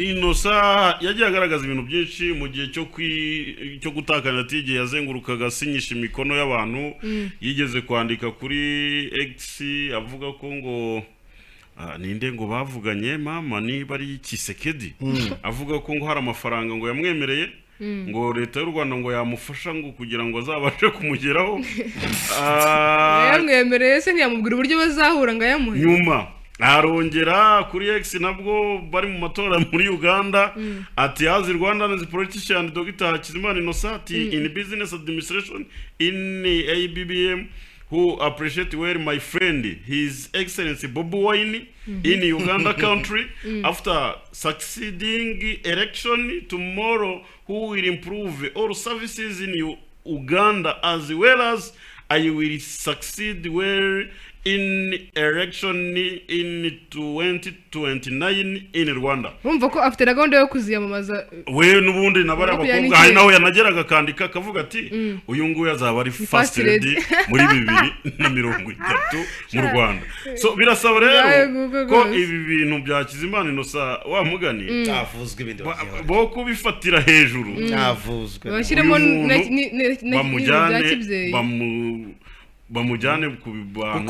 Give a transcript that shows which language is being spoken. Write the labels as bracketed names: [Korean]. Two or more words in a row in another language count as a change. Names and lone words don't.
[Kinyarwanda] Innocent yagiye agaragaza ibintu byinshi mu gihe cyo gutakana ati igihe yazengurukaga sinyisha imikono y'abantu yigeze kwandika kuri X avuga ko ngo ninde ngo bavuganye mama niba ari Kisekedi avuga ko ngo hari amafaranga ngo yamwemereye ngo leta y'u Rwanda ngo yamufasha ngo kugira ngo azabashe kumugeraho yamwemereye se ntiyamubwira uburyo bazahura ngo ayamuhe. Nyuma arongera kuri X nabwo bari mu matora muri Uganda ati [English] as Rwanda as politician Dr. Hakizimana Innocent in business administration in ABBM who appreciate well my friend His Excellency Bobi Wine in Uganda country after succeeding election tomorrow who will improve all services in Uganda as well as I will succeed well in election in 2029 in Rwanda. [Kinyarwanda] Urumva ko afite gahunda yo kuziyamamaza we n'ubundi nabara abakobwa hari naho yanageraga kandika akavuga ati uyu nguyu azaba ari [English] first lady [Kinyarwanda] muri 2030 mu Rwanda. So birasaba rero ko ibi bintu bya Hakizimana Innocent wa mugani cyavuzwe ibindi bo kubifatira hejuru cyavuzwe bashyiremo bamujyane ku bantu